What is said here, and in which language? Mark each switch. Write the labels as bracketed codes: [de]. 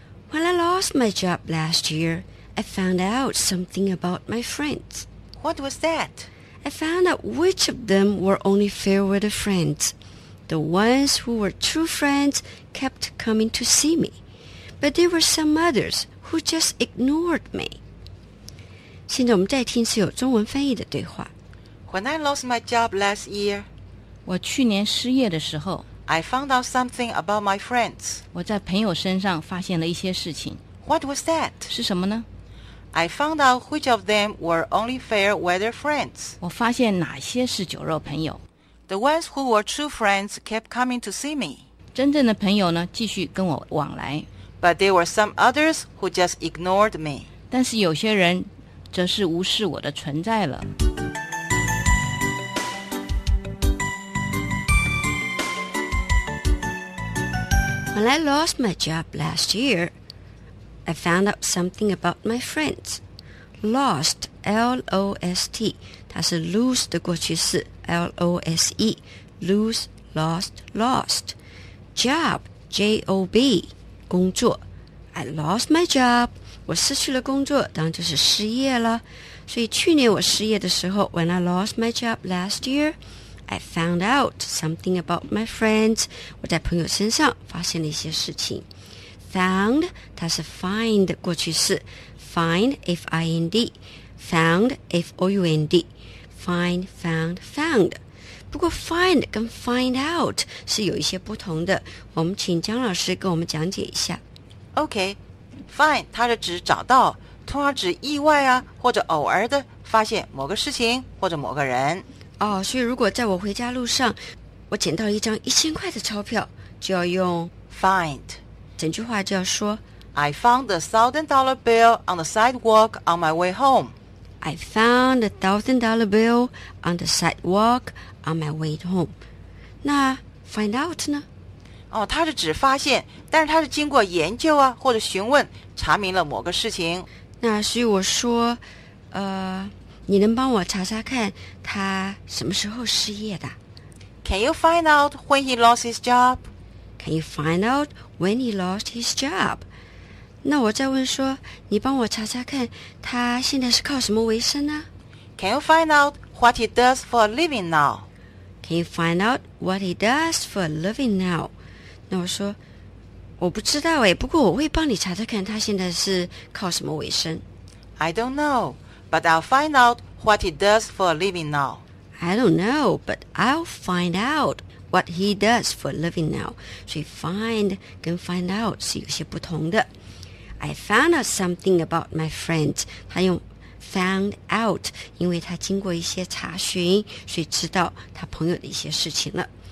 [en] When I lost my job last year, I found out something about my friends. What was that? I found out which of them were only fair weather friends. The ones who were true friends kept coming to see me. But there were some others who just ignored me. [zh] 现在我们再听是有中文翻译的对话。 [en] When I lost my job last year, [zh] 我去年失业的时候 [en] I found out something about my friends [zh] 我在朋友身上发现了一些事情 [en] What was that? [zh] 是什么呢 [en] I found out which of them were only fair weather friends [zh] 我发现哪些是酒肉朋友 [en] The ones who were true friends kept coming to see me [zh] 真正的朋友呢继续跟我往来 [en] But there were some others who just ignored me [zh] 但是有些人则是无视我的存在了 [en] When I lost my job last year, I found out something about my friends. Lost, L-O-S-T, [zh] 它是 [en] lose [zh] 的过去式 [en] L-O-S-E, lose, lost, lost. [zh] Job, J-O-B, 工作 [en] I lost my job, [zh] 我失去了工作，当然就是失业了。所以去年我失业的时候 [en] when I lost my job last year,I found out something about my friends. [zh] 我在朋友身上发现了一些事情。 [en] Found, [zh] 它是 [en] find [zh] 过去式。 [en] Find, F-I-N-D. Found, F-O-U-N-D. Find, found, found. [zh] 不过 find 跟 find out 是有一些不同的。我们请江老师跟我们讲解一下。 Okay, find 它是指找到，通常指意外啊，或者偶尔的发现某个事情或者某个人。哦，所以如果在我回家路上，我捡到一张1000块的钞票，就要用 [en] find。 [zh] 整句话就要说 [en] ，I found the $1,000 bill on the sidewalk on my way home. I found the $1,000 bill on the sidewalk on my way home. [zh] 那 find out 呢？哦，它是指发现，但是它是经过研究啊或者询问查明了某个事情。那所以我说，你能帮我查查看他什么时候失业的 [en] ？Can you find out when he lost his job? Can you find out when he lost his job? [zh] 那我再问说，你帮我查查看他现在是靠什么为生呢 [en] ？Can you find out what he does for a living now? Can you find out what he does for a living now? [zh] 那我说，我不知道哎，不过我会帮你查查看他现在是靠什么为生。 [en] I don't know. But I'll find out what he does for a living now. I don't know, but I'll find out what he does for a living now. [zh] 所以 find 跟 find out 是有些不同的。 [en] I found out something about my friends. [zh] 他用 found out, 因为他经过一些查询，所以知道他朋友的一些事情了。